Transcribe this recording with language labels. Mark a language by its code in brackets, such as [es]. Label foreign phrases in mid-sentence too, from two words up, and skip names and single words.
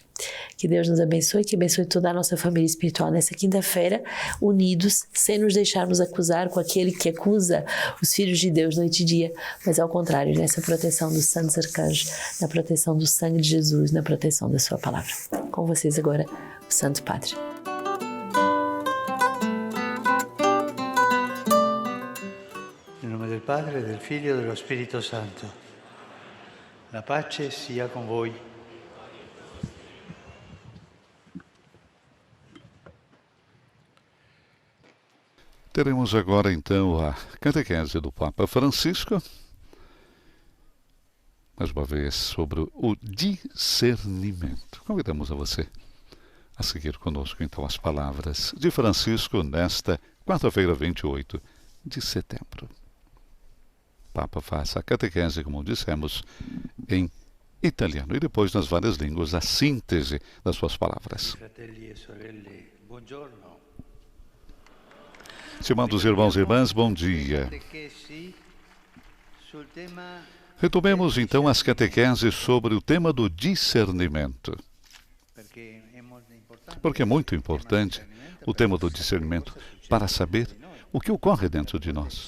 [pt] Que Deus nos abençoe, que abençoe toda a nossa família espiritual nessa quinta-feira, unidos, sem nos deixarmos acusar com aquele que acusa os filhos de Deus noite e dia, mas ao contrário, nessa proteção dos santos arcanjos, na proteção do sangue de Jesus, na proteção da sua palavra. Com vocês agora, o Santo Padre. [it] Em nome del Padre, del Figlio e dello Spirito Santo. La pace sia con voi. [pt] Teremos agora então a catequese do Papa Francisco, mais uma vez sobre o discernimento. Convidamos a você a seguir conosco então as palavras de Francisco nesta quarta-feira, 28 de setembro. O Papa faz a catequese, como dissemos, em italiano e depois nas várias línguas a síntese das suas palavras. [it] Fratelli e sorelle, buongiorno. [pt] Estimados irmãos e irmãs, bom dia. Retomemos então as catequeses sobre o tema do discernimento. Porque é muito importante o tema do discernimento para saber o que ocorre dentro de nós.